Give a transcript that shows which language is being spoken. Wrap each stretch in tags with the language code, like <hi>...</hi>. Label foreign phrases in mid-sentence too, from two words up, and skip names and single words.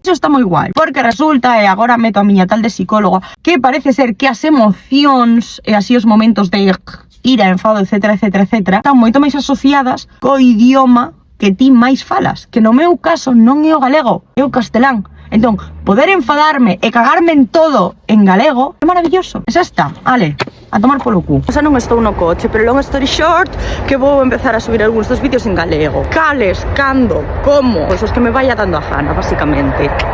<gl>Iso está moi guai, porque resulta, e agora meto a miña tal de psicóloga, que parece ser que as emocións e así os momentos de ira, enfado, etcétera, están moito máis asociadas co idioma que ti máis falas, que no meu caso non é o galego, é o castelán. Entón, poder enfadarme e cagarme en todo en galego é maravilloso. Esa está, ale, a tomar polo cu. Xa non estou no coche, pero</gl> <en>long story short,</en> <gl>que vou empezar a subir algúns dos vídeos en galego. Cales, cando, como, pois os que me vaya dando a gana, basicamente.</gl>